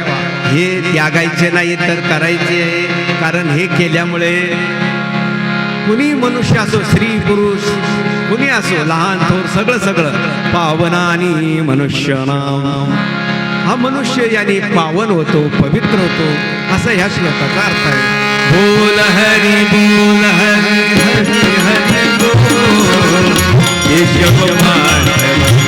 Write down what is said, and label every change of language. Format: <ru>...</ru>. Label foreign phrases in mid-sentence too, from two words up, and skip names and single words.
<mr>हे त्यागायचे नाही तर करायचे, कारण हे केल्यामुळे कुणी मनुष्य असो, स्त्री पुरुष कुणी असो, लहान थोर सगळं सगळं पावनानी मनुष्य नाम. हा मनुष्य याने पावन होतो, पवित्र होतो, असा ह्या श्लोकाचा अर्थ आहे. बोल हरी बोल हरी हरी हरी बोल केशव माधव</mr>